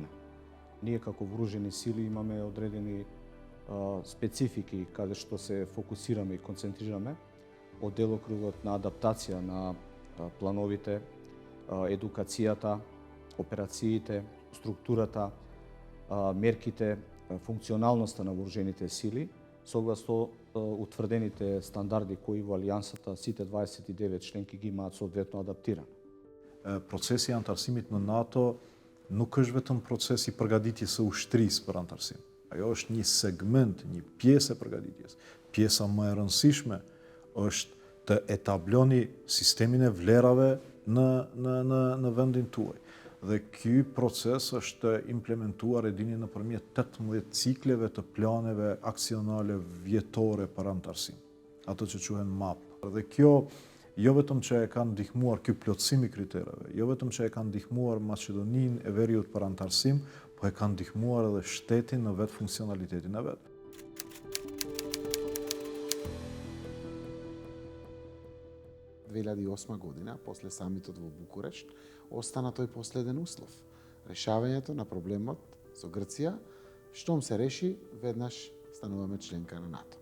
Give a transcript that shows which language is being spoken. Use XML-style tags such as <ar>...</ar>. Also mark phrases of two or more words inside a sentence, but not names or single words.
<mk>Ние како вооружени сили имаме одредени специфики каде што се фокусираме и концентрираме од делокругот на адаптација на плановите, едукацијата, операциите, структурата, мерките, функционалноста на вооружените сили, согласно утврдените стандарди кои во Алијансата сите 29 членки ги имаат соодветно адаптирано.</mk> <sq>Procesi antarësimit në NATO nuk është vetëm procesi përgatitjes së ushtrisë për antarësim. Ajo është një segment, një pjesë e përgatitjes. Pjesa më e rëndësishme është të etabloni sistemin e vlerave në vendin tuaj. Dhe ky proces është implementuar e dini nëpërmjet 18 cikleve të planeve aksionale vjetore për antarësim, ato që quhen MAP. Dhe kjo jo vetëm që e kanë ndihmuar ky plotësim i kritereve, jo vetëm që e kanë ndihmuar Maqedoninë e Veriut për antarësim, po e kanë ndihmuar edhe shtetin në vetë funksionalitetin e vet.</sq> <mk>Во 2008 година, после самитот во Букурешт, остана тој последен услов. Решавањето на проблемот со Грција, штом се реши, веднаш стануваме членка на НАТО.</mk>